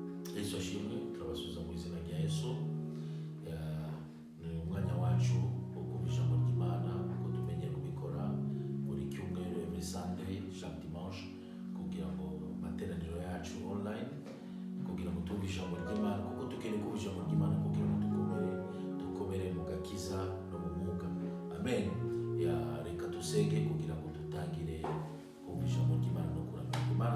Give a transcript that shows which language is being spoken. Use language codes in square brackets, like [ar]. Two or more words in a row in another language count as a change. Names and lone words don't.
[rw] Yesu ashimwe, turabasubiza mu izina rya Yesu. Ni umwanya wacu wo kumva ijambo ry'Imana uko tumenye kubikora buri cyumweru, [en] every Sunday, [fr] chaque dimanche, [rw] kugira ngo materaniro yacu online, kugira ngo tumve ijambo ry'Imana, kuko tukeneye kumva ijambo ry'Imana kugira ngo dukomere mu gakiza no mu mwuka. Amen. Reka dusenge kugira ngo dutangire kumva ijambo ry'Imana no kuramya Imana.